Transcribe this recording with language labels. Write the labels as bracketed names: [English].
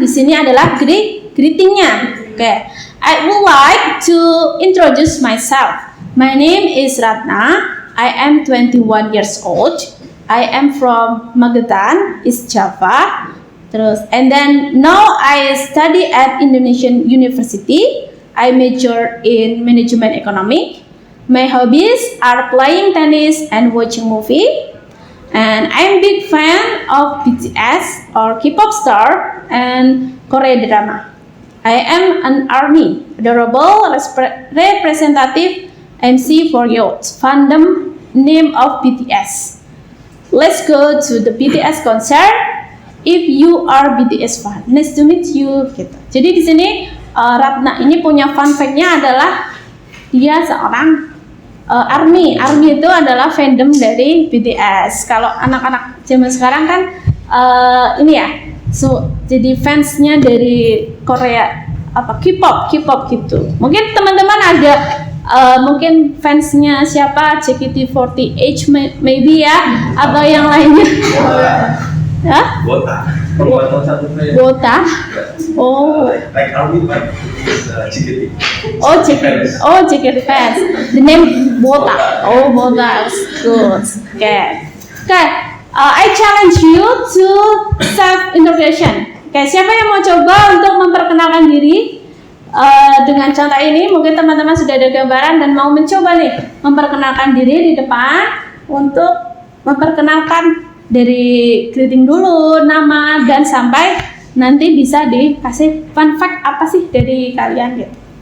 [Indonesian] Di sini adalah greetingnya. [English] Oke, I would like to introduce myself. My name is Ratna. I am 21 years old. I am from Magetan, East Java. Terus, and then now I study at Indonesian University. I major in management economic. My hobbies are playing tennis and watching movie. And I'm big fan of BTS or K-pop star and Korean drama. I am an army, adorable representative MC for youth, fandom name of BTS. Let's go to the BTS concert. If you are BTS fan, nice to meet you. [Indonesian] Gitu. Jadi di sini Ratna ini punya fun fact-nya adalah dia seorang army. Army itu adalah fandom dari BTS. Kalau anak-anak zaman sekarang kan ini ya, jadi fansnya dari Korea apa K-pop gitu. Mungkin teman-teman ada mungkin fansnya siapa, JKT48 maybe ya, atau yang lainnya. Hah? Wota. Wota? Oh. [English] Like army but JKT. Oh, JKT fans. The name Wota. Oh, Wota. Good. Okay. Oke, I challenge you to self introduction. [Indonesian] Oke, siapa yang mau coba untuk memperkenalkan diri? Dengan contoh ini mungkin teman-teman sudah ada gambaran dan mau mencoba nih memperkenalkan diri di depan untuk memperkenalkan dari greeting dulu, nama dan sampai nanti bisa dikasih fun fact apa sih dari kalian gitu.